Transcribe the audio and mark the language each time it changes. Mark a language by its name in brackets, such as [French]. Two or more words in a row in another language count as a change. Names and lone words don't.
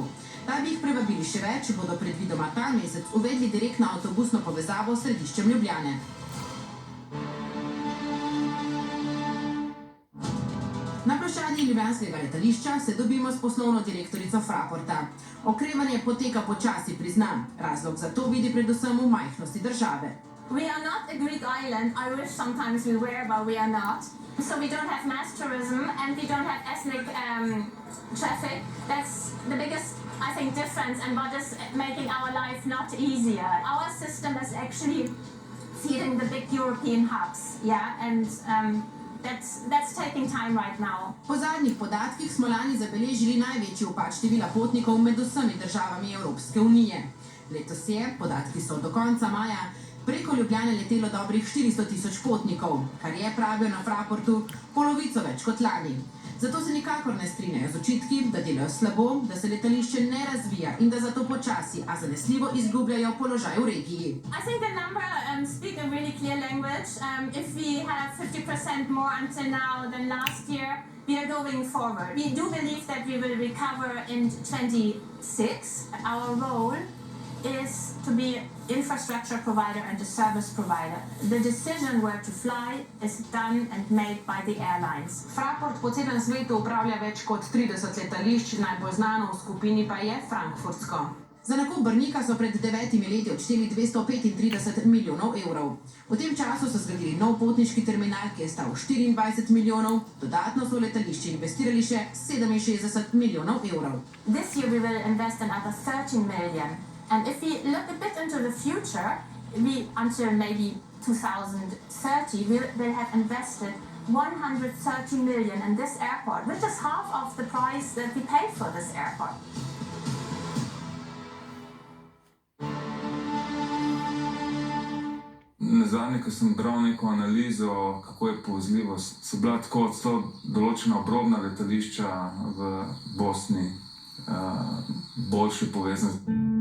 [Slovenian] Da bi jih prevabili še več, bodo predvidoma ta mesec uvedli direktno avtobusno povezavo s središčem Ljubljane. Na ploščadi ljubljanskega letališča se dobimo s poslovno direktorico Fraporta. Okrevanje poteka počasi, priznam. Razlog za to vidi predvsem v majhnosti države. [English] We are not a Greek island. I wish sometimes we were, but we are not. So we don't have mass tourism and we don't have ethnic traffic. That's the biggest I think, difference and what is making our life not easier. Our system is actually feeding the big European hubs, yeah, and that's taking time right now. [Slovenian] Po zadnjih podatkih smo lani zabeležili največji upad števila potnikov med vsemi državami Evropske unije. Letos je, podatki so do konca maja, preko Ljubljane letelo dobrih 400.000 potnikov, kar je, pravijo na Fraportu, polovico več kot lani. Zato se nikakor ne strinjajo z očitki, da delajo slabo, da se letališče ne razvija in da zato počasi, a zanesljivo izgubljajo položaj v regiji. [English] I think the number speak a really clear language. If we have 50% more until now than last year, we are going forward. We do believe that we will recover in 2026. Our role is to be infrastructure provider and a service provider. The decision where to fly is done and made by the airlines. [Slovenian] Fraport po celem svetu upravlja več kot 30 letališč, najbolj znano v skupini pa je frankfurtsko. Za nakup Brnika so pred 9 leti odšteli 235 milijonov evrov. V tem času so zgradili nov potniški terminal, ki je stal 24 milijonov, dodatno so v letališče investirali še 67 milijonov evrov. [English] This year we will invest another 13 million. And if we look a bit into the future, until maybe 2030, we'll have invested 130 million in this airport, which is half of the price that we paid for this airport. [Slovenian] Nazadnje, ko sem bral neko analizo, kako je povezljivost, so bila tako določena obrobna letališča v Bosni boljše povezane.